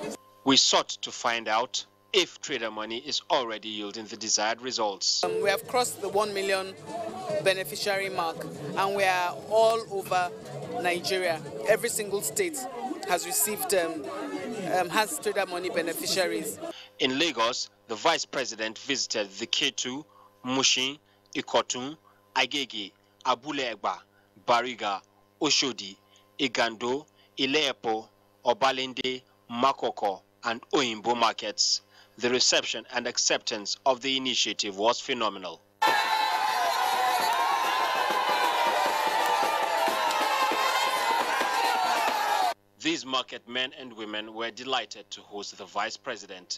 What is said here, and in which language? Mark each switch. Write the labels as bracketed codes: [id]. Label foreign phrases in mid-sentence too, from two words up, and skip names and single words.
[en] We sought to find out if trader money is already yielding the desired results. We have crossed the 1 million beneficiary mark, and we are all over Nigeria. Every single state has received, has trader money beneficiaries. In Lagos, the vice president visited the Ketu, Mushin, Ikotun, Agege, Abule-Egba, Bariga, Oshodi, Igando, Ile-Epo, Obalende, Makoko, and Oyimbo markets. The reception and acceptance of the initiative was phenomenal. These market men and women were delighted to host the vice president.